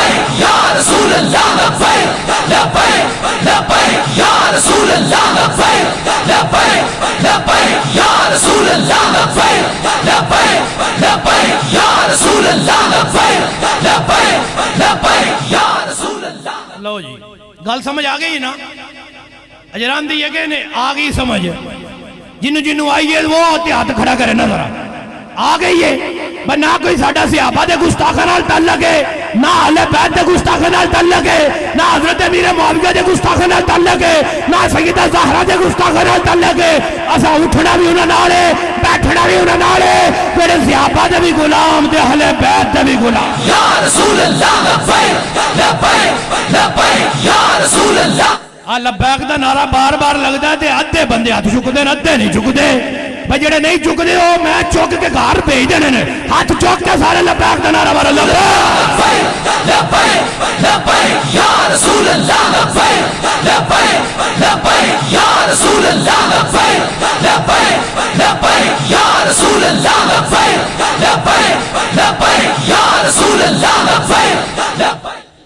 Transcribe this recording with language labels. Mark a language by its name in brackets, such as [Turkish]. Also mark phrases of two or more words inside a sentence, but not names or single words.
[Arabic] لبیک یا رسول اللہ، لبیک لبیک لبیک یا رسول اللہ، لبیک لبیک لبیک یا رسول اللہ، لبیک لبیک لبیک یا رسول اللہ، لبیک لبیک لبیک یا رسول اللہ۔ [Punjabi] لو جی گل سمجھ آ گئی نا؟ اجران دی کہ نے آ گئی سمجھ؟ جنوں آئیے وہ ہاتھ کھڑا کرے نا ذرا، آ گئی ہے بس نہ کوئی ساڈا صحابہ دے گستاخاں نال تعلق ہے، نہ اہل بیت دے گستاخاں نال تعلق ہے، نہ حضرت امیر معاویہ دے گستاخاں نال تعلق ہے، نہ سیدہ زہرا دے گستاخاں نال تعلق ہے۔ اسا اٹھنا بھی انہاں نال ہے، بیٹھنا بھی انہاں نال ہے، میرے صحابہ دے بھی غلام تے اہل بیت دے بھی غلام۔ [Arabic] یا رسول اللہ، لبیک لبیک لبیک یا رسول اللہ۔ [Punjabi] لبیک دا نعرہ بار بار لگدا تے ادھے بندے ہاتھ چکدے نے ادھے نہیں چکدے، بھئی جڑے نہیں چکدے ہو میں چک کے گھر بھیج دینے نے، ہاتھ چک کے سارے لبیک دا نعرہ مارو [Arabic] لبیک لبیک لبیک یا رسول اللہ، لبیک لبیک لبیک یا رسول اللہ، لبیک لبیک لبیک یا رسول اللہ، لبیک لبیک لبیک یا رسول اللہ، لبیک لبیک۔